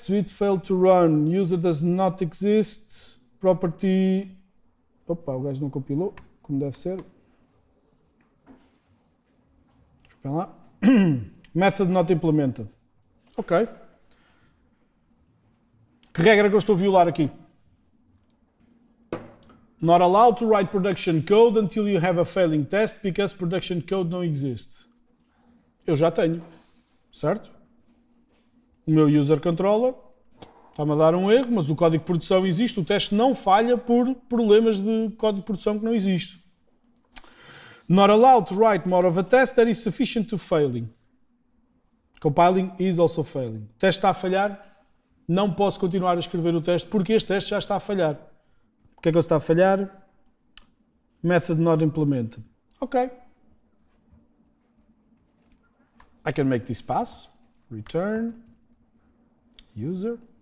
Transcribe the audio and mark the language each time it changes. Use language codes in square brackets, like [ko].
[en] Suite failed to run. User does not exist. Property. [pt] Opa, o gajo não compilou, como deve ser. Espera lá. [en] Method not implemented. Ok. [pt] Que regra que eu estou a violar aqui? [en] Not allowed to write production code until you have a failing test because production code [pt] não existe. Eu já tenho. Certo? O meu user controller está-me a dar um erro, mas o código de produção existe. O teste não falha por problemas de código de produção que não existe. [en] Not allowed to write more of a test that is sufficient to failing. Compiling is also failing. [pt] O teste está a falhar. Não posso continuar a escrever o teste porque este teste já está a falhar. O que é que ele está a falhar? [en] Method not implemented. Ok. I can make this pass. Return user.